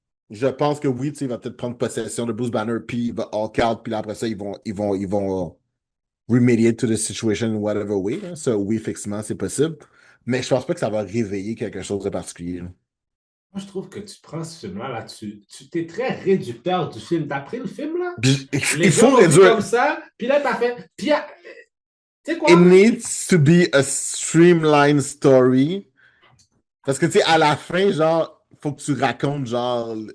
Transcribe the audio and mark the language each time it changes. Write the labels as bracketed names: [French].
[French] Je pense que oui, il va peut-être prendre possession de Bruce Banner, puis il va Hulk out, puis là, après ça, ils vont [English] remediate to the situation in whatever way. [French] Hein. Ça, oui, effectivement, c'est possible. Mais je pense pas que ça va réveiller quelque chose de particulier. Là. Moi, je trouve que tu prends ce film-là, tu t'es très réducteur du film. T'as pris le film, là? Il faut réduire. Comme ça, puis là, t'as fait... Puis, tu sais quoi? [English] It needs to be a streamlined story. [French] Parce que, tu sais, à la fin, genre, faut que tu racontes, genre,